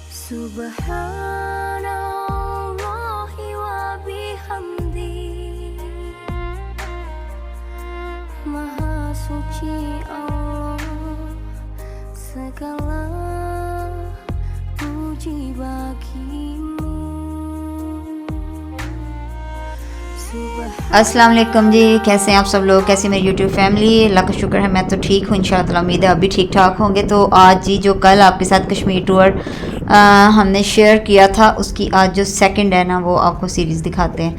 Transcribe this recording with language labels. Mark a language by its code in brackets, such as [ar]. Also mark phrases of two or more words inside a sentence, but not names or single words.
[ar] سبحان الله وبحمده. [id] Maha suci Allah, segala puji bagimu. [ar] السلام عليكم [hi] जी, कैसे हैं आप सब लोग, कैसे मेरी [en] YouTube family. [hi] अल्लाह का शुक्र है मैं तो ठीक हूँ, [ar] إن شاء الله تعالى [hi] उम्मीद है आप भी ठीक ठाक होंगे। तो आज जी जो कल आपके साथ कश्मीर टूर हमने शेयर किया था, उसकी आज जो सेकंड है ना वो आपको सीरीज़ दिखाते हैं।